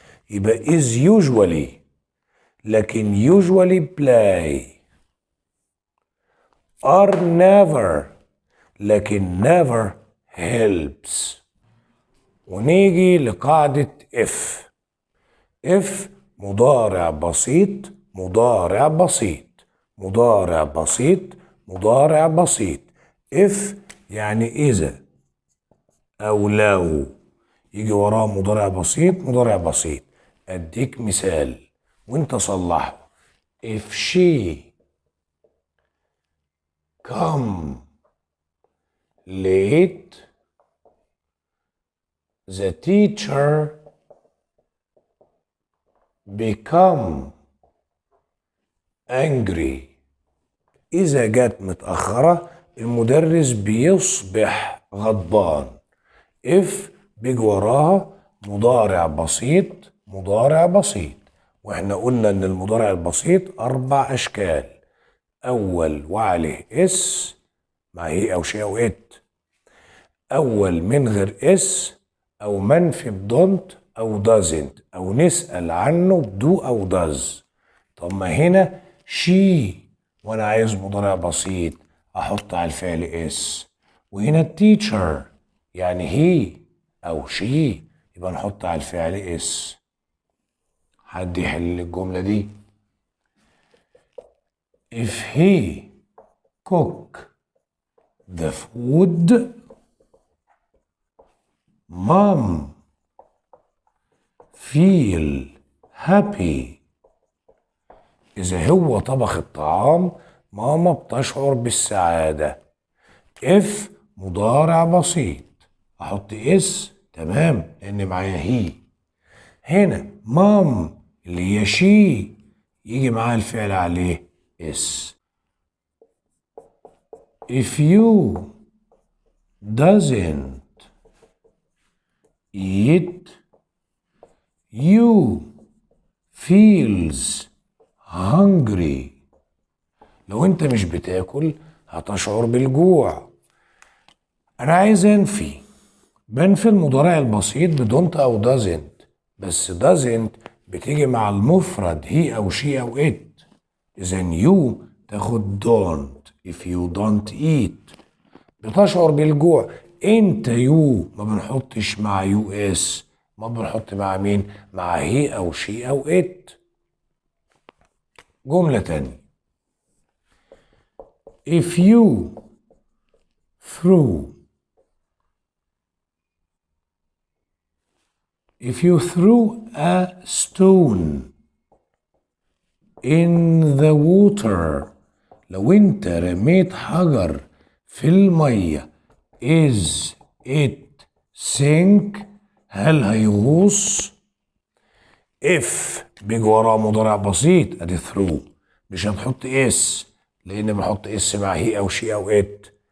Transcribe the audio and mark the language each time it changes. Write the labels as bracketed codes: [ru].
[en] يبقى is usually، لكن usually play. are never، لكن never helps. [ar] ونيجي لقاعدة if. if مضارع بسيط مضارع بسيط مضارع بسيط مضارع بسيط. if يعني إذا أو لو، يجي وراه مضارع بسيط مضارع بسيط. أديك مثال وانت صلحه. [en] if she come late the teacher become angry. [ar] إذا جت متأخرة المدرس بيصبح غضبان. if بيجي وراها مضارع بسيط مضارع بسيط، واحنا قلنا ان المضارع البسيط 4 اشكال. اول وعليه اس مع هي او شي او ات، اول من غير اس او منفي بدونت او doesn't او نسأل عنه بدو او does. طب ما هنا شي وانا عايز مضارع بسيط احط على الفعل اس، وهنا التيتشر يعني هي او شي يبقى نحط على الفعل اس. حد يحل الجملة دي؟ [en] if he cook the food mom feel happy. [ar] إذا هو طبخ الطعام ماما بتشعر بالسعادة. if مضارع بسيط أحط اس تمام لأن معايا هي. هنا مام اللي هي شي يجي معاها الفعل عليه اس. [en] if you doesn't eat you feels hungry. [ar] لو انت مش بتاكل هتشعر بالجوع. انا عايز بنفي المضارع البسيط بدونت او doesn't، بس doesn't بتيجي مع المفرد هي او شي او it. اذا you تاخد don't. [en] if you don't eat [ar] بتشعر بالجوع. انت يو ما بنحطش مع يو اس، ما بنحط مع مين؟ مع هي او شي او ات. جملة تانية [en] if you threw If you threw a stone in the water [ar] لو انت رميت حجر في المية [en] is it sink [ar] هل هيغوص؟ if بيجي وراه مضارع بسيط ادي through مش هنحط اس لان بنحط اس مع هي او شي او ات.